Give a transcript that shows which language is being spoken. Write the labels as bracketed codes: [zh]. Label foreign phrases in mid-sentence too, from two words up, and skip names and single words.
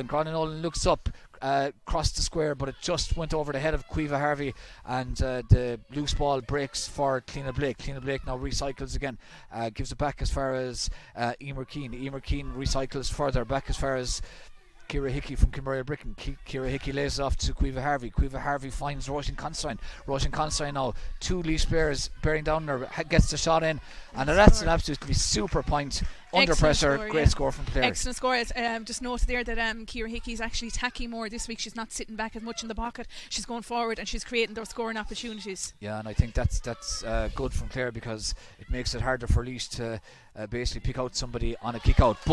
[en] Gráinne Nolan looks up, crossed the square, but it just went over the head of Caoimhe Harvey, and the loose ball breaks for Cliona Blake. Cliona Blake now recycles again, gives it back as far as Emer Keane. Emer Keane recycles further back as far as Ciara Hickey from Kimberley Bricken. Ciara Hickey lays it off to Caoimhe Harvey. Caoimhe Harvey finds Roisin Considine. Roisin Considine now, 2 Laois players bearing down her, gets the shot in, and that's an absolutely super point. Under pressure, score, great score from Clare. Excellent score. Just note there that Ciara Hickey's actually attacking more this week. She's not sitting back as much in the pocket. She's going forward and she's creating those scoring opportunities. Yeah, and I think that's good from Clare, because it makes it harder for Laois to basically pick out somebody on a kick out.